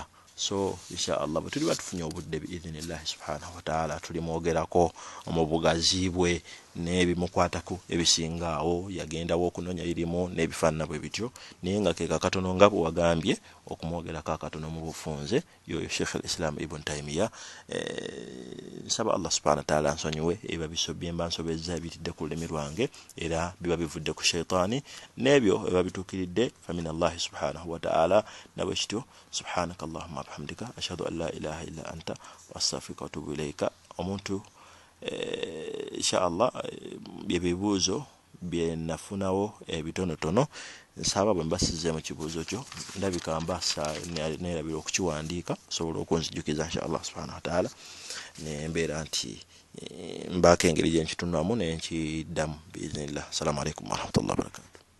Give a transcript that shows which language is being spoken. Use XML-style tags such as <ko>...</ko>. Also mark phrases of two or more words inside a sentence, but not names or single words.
<lg>So inshallah bwe tuli batufunye obudde</lg> <ar>بإذن الله سبحانه وتعالى</ar> <lg>tuli mwogerako mu bugazi bwe n'ebimukwatako ebisingaawo yagendawo okunoonya irimu n'ebifaanana bwe bityo naye nga keeka katono nga bwe wagambye okumwogerako akatono mu bufunze yoyo Sheikh al-Islam Ibn Taymiyyah. Nsaba</lg> <ar>الله سبحانه وتعالى</ar> <lg>nsonyiwe eba bisobye mba nsobezza ebitidde ku lulimi lwange era biba bivudde ku shaytaani n'ebyo eba bituukiridde</lg> <ar>فمن الله سبحانه وتعالى</ar> <lg>nabwe kityo</lg> <ar>سبحانك اللهم بحمدك أشهد أن لا إله إلا أنت وأستغفرك وأتوب إليك.</ar> <lg>Omuntu inshallah byebibuuzo bye nafunawo ebitonotono nsaba bwe mbasize mu kibuuzo kyo ndabika mbasa nerabira okukiwandiika sobola okunzijukiza</lg> <ar>إن شاء الله سبحانه وتعالى</ar> <lg>nembeera nti mbaako engeri gye nkitunamu nenkiddamu biiznillah.</lg> <ar>السلام عليكم ورحمة الله وبركاته.</ar>